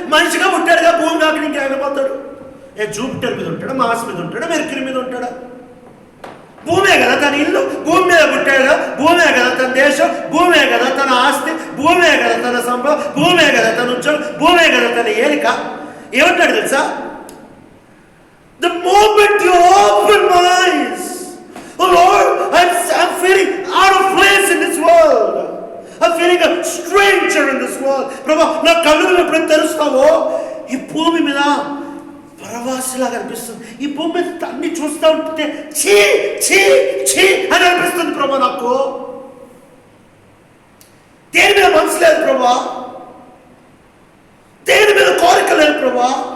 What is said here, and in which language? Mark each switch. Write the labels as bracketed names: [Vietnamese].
[Telugu] మనిషిగా పుట్టాడుగా, భూమి కాక ఇంకేమైనా పోతాడు? జూపిటర్ మీద ఉంటాడా, మార్స్ మీద ఉంటాడా, మెర్క్యూరీ మీద ఉంటాడా? భూమే కదా తన ఇల్లు, భూమి మీద పుట్టాడుగా, భూమే కదా తన దేశం, భూమే కదా తన ఆస్తి, భూమే కదా తన సంపద, భూమే కదా తన ఉద్యోగం, భూమే కదా తన ఏలిక. ఏమంటాడు తెలుసా? [English] The moment you open my eyes, oh Lord, I'm feeling out of place in this world. I'm feeling a stranger in this world. [Telugu] ప్రభా, నా కళ్ళు ఎప్పుడైతే తెరుస్తావో ఈ భూమి మీద పరవాసిలాగా అనిపిస్తుంది. ఈ భూమి మీద అన్ని చూస్తూ ఉంటే ఛీ ఛీ ఛీ అని అనిపిస్తుంది ప్రభా. నాకు దేని మీద మనసు లేదు ప్రభా, దేని మీద కోరిక లేదు ప్రభా.